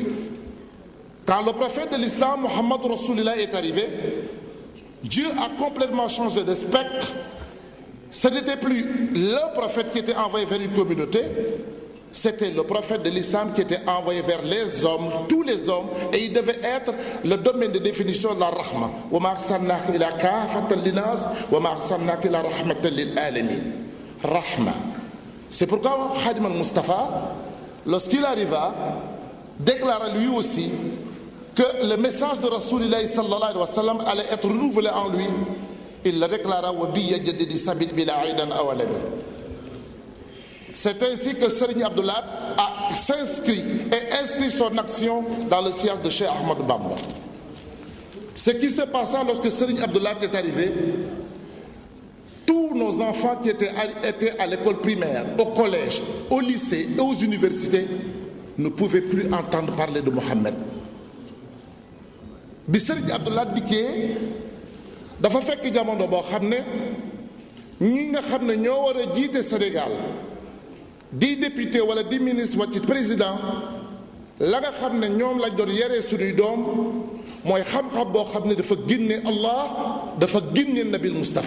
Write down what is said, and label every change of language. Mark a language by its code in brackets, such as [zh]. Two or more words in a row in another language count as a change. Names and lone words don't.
[fr] Quand le prophète de l'islam, Muhammad Rasulullah, est arrivé, Dieu a complètement changé de spectre. Ce n'était plus le prophète qui était envoyé vers une communauté, c'était le prophète de l'islam qui était envoyé vers les hommes, tous les hommes, et il devait être le domaine de définition de la rahma. [ar] وما أرسلناك إلا كافة للناس وما أرسلناك إلا رحمة للعالمين. [fr] Rahma. C'est pourquoi Khadim al-Mustafa, lorsqu'il arriva, déclara lui aussi que le message de [ar] رسول الله صلى الله عليه وسلم [fr] allait être renouvelé en lui. Il le déclara wa bi yajdidi sabil bila aidan awalami. C'est ainsi que Serigne Abdoulaye a s'inscrit et inscrit son action dans le siège de Cheikh Ahmadou Bamba. Ce qui se passa lorsque Serigne Abdoulaye est arrivé, tous nos enfants qui étaient à l'école primaire, au collège, au lycée et aux universités ne pouvaient plus entendre parler de Mohammed. [wo] Bi Serigne Abdoulaye dikkee dafa fekk jamono boo xam ne ñi nga xam ne ñoo war a jiite Sénégal di député wala di ministre wala ci président la nga xam ne ñoom lañ doon yaree suñuy doom mooy xam-xam boo xam ne dafa génne Allah dafa génne Nabil Moustapha.